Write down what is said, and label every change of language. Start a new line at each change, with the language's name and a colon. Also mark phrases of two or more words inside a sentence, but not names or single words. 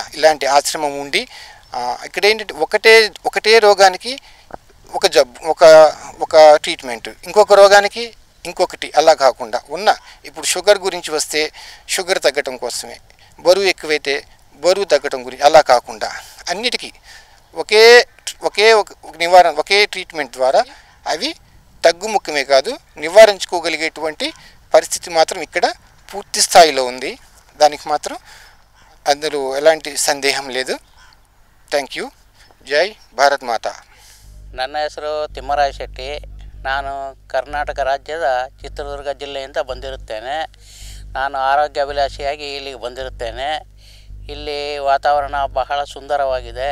Telugu: ఇలాంటి ఆశ్రమం ఉండి ఇక్కడ ఏంటంటే ఒకటే రోగానికి ఒక జబ్బు, ఒక ట్రీట్మెంట్, ఇంకొక రోగానికి ఇంకొకటి, అలా కాకుండా ఇప్పుడు షుగర్ గురించి వస్తే షుగర్ తగ్గటం కోసమే, బరువు ఎక్కువైతే బరువు తగ్గటం గురించి, అలా కాకుండా అన్నిటికీ ఒకే ట్రీట్మెంట్ ద్వారా అవి తగ్గుముఖమే కాదు నివారించుకోగలిగేటువంటి పరిస్థితి మాత్రం ఇక్కడ పూర్తి స్థాయిలో ఉంది. దానికి మాత్రం అందులో ఎలాంటి సందేహం లేదు.
English: thank you.
Hindi: जय भारत माता.
Kannada: ನನ್ನ ಹೆಸರು ತಿಮ್ಮರಾಯ ಶೆಟ್ಟಿ. ನಾನು ಕರ್ನಾಟಕ ರಾಜ್ಯದ ಚಿತ್ರದುರ್ಗ ಜಿಲ್ಲೆಯಿಂದ ಬಂದಿರುತ್ತೇನೆ. ನಾನು ಆರೋಗ್ಯ ಅಭಿಲಾಷಿಯಾಗಿ ಇಲ್ಲಿಗೆ ಬಂದಿರುತ್ತೇನೆ. ಇಲ್ಲಿ ವಾತಾವರಣ ಬಹಳ ಸುಂದರವಾಗಿದೆ.